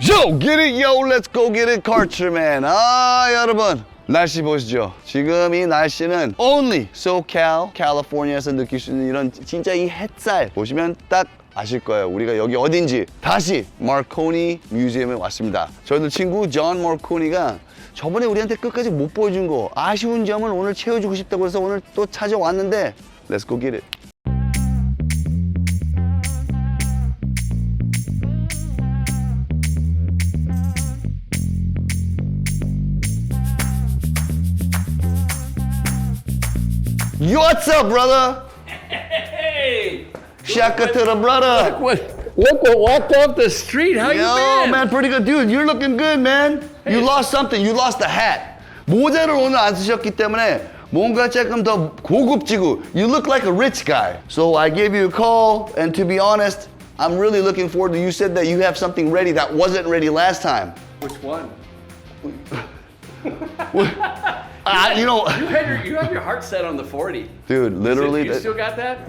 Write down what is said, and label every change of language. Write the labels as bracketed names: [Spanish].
[English] go get it, yo, let's go get it, Karcherman. [Korean] 여러분. 날씨 보시죠. 지금 이 날씨는 [English] only SoCal, [Korean] 캘리포니아에서 느낄 수 있는 이런 진짜 이 햇살 보시면 딱 아실 거예요. 우리가 여기 어딘지. 다시 마르코니 뮤지엄에 왔습니다. 저희들 친구 존 마르코니가 저번에 우리한테 끝까지 못 보여준 거 아쉬운 점을 오늘 채워주고 싶다고 해서 오늘 또 찾아왔는데 [English] Let's go get it. What's up, brother? Hey! Shaka to the brother. Look what walked off the street. How you Yo, been? man, pretty good. Dude, you're looking good, man. You lost something. You lost the hat. [Korean] 모자를 오늘 안 쓰셨기 때문에 뭔가 조금 더 고급지고. [English] You look like a rich guy. So I gave you a call, and to be honest, I'm really looking forward to. You said that you have something ready that wasn't ready last time. Which one? You know, You have your heart set on the 40. dude, literally. You still got that?